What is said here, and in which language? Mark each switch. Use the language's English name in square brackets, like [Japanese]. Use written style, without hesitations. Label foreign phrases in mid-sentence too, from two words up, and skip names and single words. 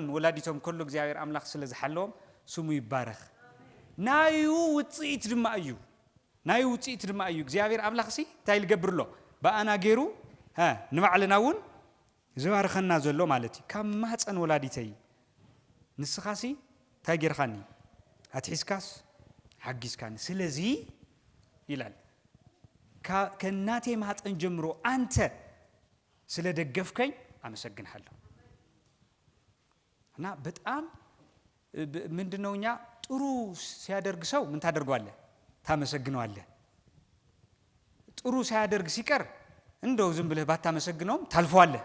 [Tigrinya] ወላዲቶም ከሎ እግዚአብሔር አምላክ ስለዝሓለዎም ስሙ ይባረኽ ናዩ ውጽኢት ድማ እዩ ናዩ ውጽኢት ድማ እዩ እግዚአብሔር አምላክ ሲ ታይ ልገብርሎ ባአና ገይሩ ንባዕልናውን ዝባርኸና ዘሎ ማለት እዩ ካብ ማህፀን ወላዲተይ ንስኻሲ ታይ ገይርኻኒ አትሒስካስ ሓጊስካኒ ስለዚ [Amharic] ይላል ከናቴ ማህፀን ጀምሮ አንተ ስለደገፍከኝ አመሰግንሃለሁ እና በጣም ምንድነውኛ ጥሩ ሲያደርግ ሰው ምን ታደርጓለህ ታመሰግነዋለህ ጥሩ ሲያደርግ ሲቀር እንደው ዝም ብለህ ባታመሰግነውም ታልፈዋለህ